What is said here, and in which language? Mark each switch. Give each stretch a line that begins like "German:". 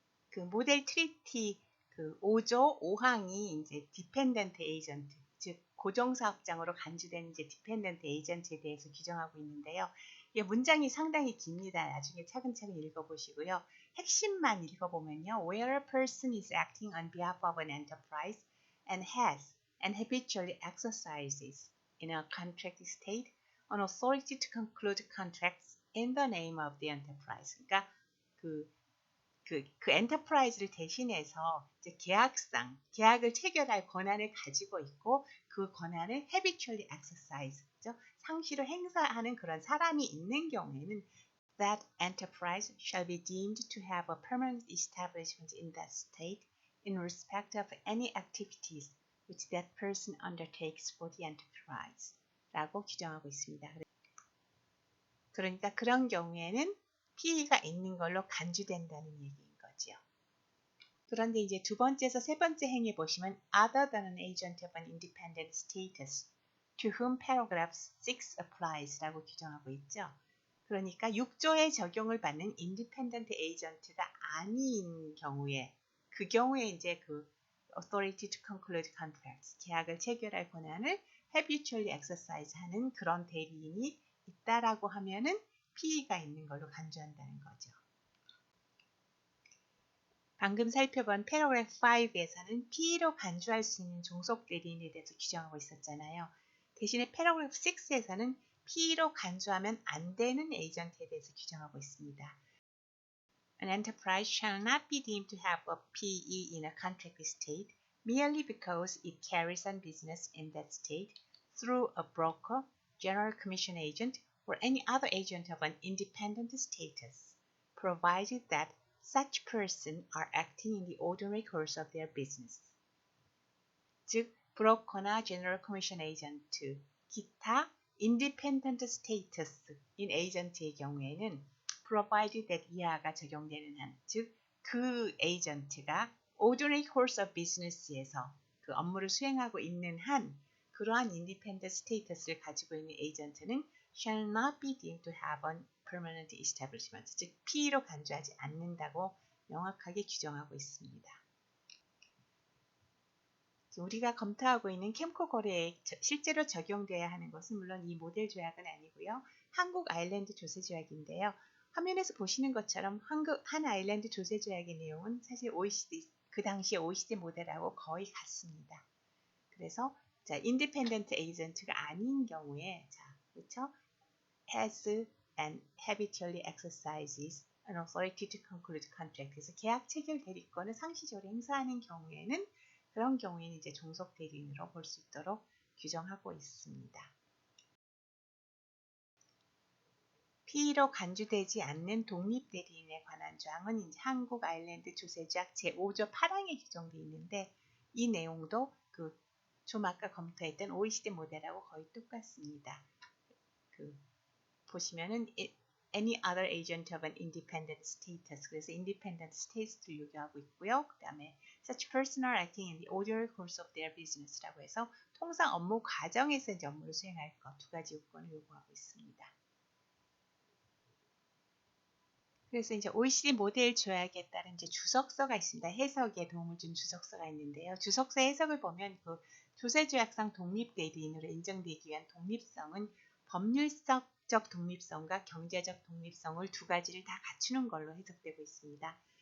Korean: 그 모델 트리티 그 5조 5항이 이제 디펜던트 에이전트, 즉 고정사업장으로 간주되는 이제 디펜던트 에이전트에 대해서 규정하고 있는데요. 이 문장이 상당히 깁니다. 나중에 차근차근 읽어보시고요. 핵심만 읽어보면요.
English: Where a person is acting on behalf of an enterprise and has and habitually exercises in a contract state an authority to conclude contracts in the name of the enterprise.
Korean: 그러니까 그 엔터프라이즈를 대신해서 이제 계약을 체결할 권한을 가지고 있고 그 권한을
English: habitually exercise,
Korean: 그죠? 상시로 행사하는 그런 사람이 있는 경우에는
English: that enterprise shall be deemed to have a permanent establishment in that state in respect of any activities which that person undertakes for the enterprise
Korean: 라고 규정하고 있습니다. 그러니까 그런 경우에는 PE가 있는 걸로 간주된다는 얘기인 거죠. 그런데 이제 두 번째에서 세 번째 행위 보시면
English: other than an agent of an independent status to whom paragraph 6 applies
Korean: 라고 규정하고 있죠. 그러니까 6조에 적용을 받는 independent agent가 아닌 경우에 그 경우에 이제 그
English: authority to conclude contracts
Korean: 계약을 체결할 권한을
English: habitually exercise
Korean: 하는 그런 대리인이 있다라고 하면은 PE가 있는 걸로 간주한다는 거죠. 방금 살펴본 패러그래프 5에서는 PE로 간주할 수 있는 종속 대리인에 대해서 규정하고 있었잖아요. 대신에 패러그래프 6에서는 PE로 간주하면 안 되는 에이전트에 대해서 규정하고 있습니다.
English: An enterprise shall not be deemed to have a PE in a contract state merely because it carries on business in that state through a broker, general commission agent, or any other agent of an independent status, provided that such person are acting in the ordinary course of their business.
Korean: 즉, 브로커나 제너럴 커미션 에이전트, 기타 independent status인 에이전트의 경우에는
English: provided that
Korean: 이하가 적용되는 한, 즉, 그 에이전트가
English: ordinary course of business
Korean: 에서 그 업무를 수행하고 있는 한 그러한 independent status를 가지고 있는 에이전트는
English: shall not be deemed to have a permanent establishment,
Korean: 즉 PE로 간주하지 않는다고 명확하게 규정하고 있습니다. 우리가 검토하고 있는 캠코 거래에 실제로 적용돼야 하는 것은 물론 이 모델 조약은 아니고요. 한국 아일랜드 조세 조약인데요. 화면에서 보시는 것처럼 한 아일랜드 조세 조약의 내용은 사실 OECD, 그 당시에 OECD 모델하고 거의 같습니다. 그래서 자, 인디펜던트 에이전트가 아닌 경우에 자, 그렇죠?
English: has and habitually exercises an authority to conclude contract.
Korean: 그래서 계약 체결 대리권을 상시적으로 행사하는 경우에는 그런 경우에는 이제 종속 대리인으로 볼 수 있도록 규정하고 있습니다. PE로 간주되지 않는 독립 대리인에 관한 조항은 이제 한국 아일랜드 조세조약 제5조 8항에 규정되어 있는데 이 내용도 좀 아까 검토했던 OECD 모델하고 거의 똑같습니다. 보시면은
English: any other agent of an independent status,
Korean: 그래서
English: independent status를
Korean: 요구하고 있고요. 그 다음에
English: such person are acting in the ordinary course of their business
Korean: 라고 해서 통상 업무 과정에서 이제 업무를 수행할 것 두 가지 요건을 요구하고 있습니다. 그래서 이제 OECD 모델 조약에 따른 이제 주석서가 있습니다. 해석에 도움을 준 주석서가 있는데요. 주석서 해석을 보면 그 조세조약상 독립대리인으로 인정되기 위한 독립성은 법률적 독립성과 경제적 독립성을 두 가지를 다 갖추는 걸로 해석되고 있습니다.